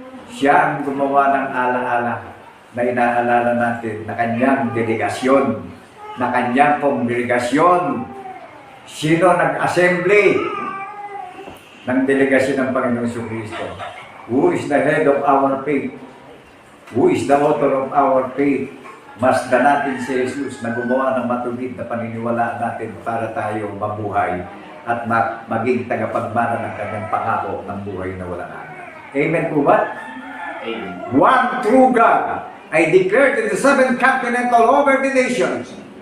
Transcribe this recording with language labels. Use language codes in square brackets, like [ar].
[tl] Siya ang gumawa ng alaala na inaalala natin na kanyang delegasyon, na kanyang kongregasyon. Sino nag-assembly ng delegasyon ng Panginoong Jesucristo? [en] Who is the head of our faith? Who is the author of our faith? [tl] Masdan natin si Jesus na gumawa ng matulid na paniniwalaan natin para tayo mabuhay at maging tagapagmana ng kanyang pangako ng buhay na walang hanggan. Amen po ba? Amen. [en] One true God, I declare in the seven continental over the nations.